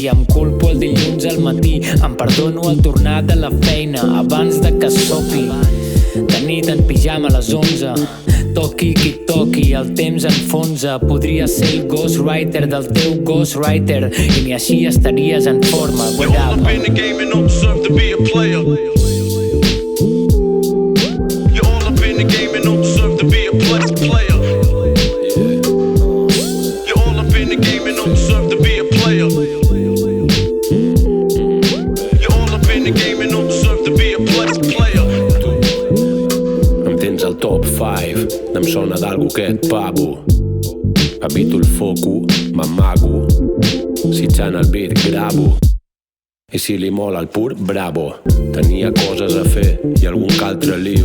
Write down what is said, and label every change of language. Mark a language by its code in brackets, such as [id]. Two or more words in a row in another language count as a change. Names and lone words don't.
[ca] Em culpo el dilluns al matí, em perdono al tornar de la feina abans de que sopi. De nit en pijama a les 11, toqui qui toqui, el temps enfonsa. Podria ser el ghostwriter del teu ghostwriter i ni així estaries en forma. [en] You're all up in the game and don't deserve to be a player. You're all up in the game and don't deserve to be a player. You're all up in the game and don't deserve to be a player. You're all up in the game and don't deserve to be a player. [ca] Al top 5 em sona d'algú aquest pavo. Evito el foco, m'amago, sitjant el beat gravo. I si li mola el pur, bravo. Tenia coses a fer i algun que altre liu.